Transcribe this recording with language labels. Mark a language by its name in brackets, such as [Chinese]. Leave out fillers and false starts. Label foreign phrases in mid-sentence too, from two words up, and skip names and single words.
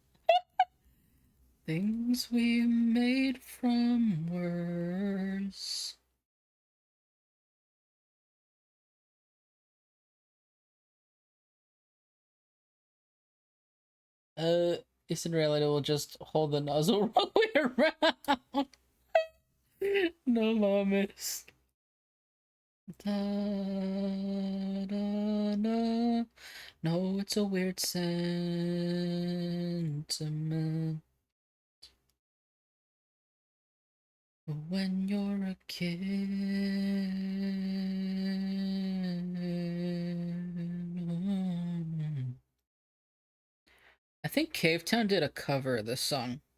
[English] Things we made from words. Uh, Eastern reality will just hold the nozzle wrong way around. No, mames. Da, da, da. No, it's a weird sentiment. When you're a kid. I think Cavetown did a cover of this song.